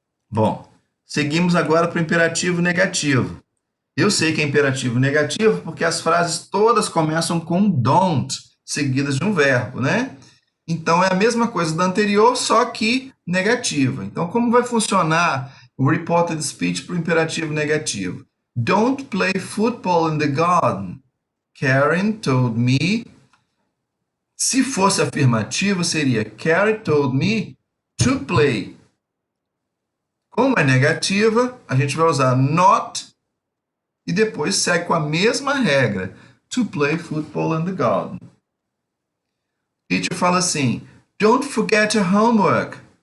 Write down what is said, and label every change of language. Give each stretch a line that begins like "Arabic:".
Portuguese: Bom, seguimos agora para o imperativo negativo. Eu sei que é imperativo negativo porque as frases todas começam com don't, seguidas de um verbo, né? Então é a mesma coisa da anterior, só que negativa. Então, como vai funcionar o reported speech para o imperativo negativo?
English: Don't play football in the garden. Karen told me.
Portuguese: Se fosse afirmativo, seria
English: Karen told me to play.
Portuguese: Como é negativa, a gente vai usar not e depois segue com a mesma regra.
English: To play football in the garden. Teacher
Portuguese: fala assim:
English: don't forget your homework.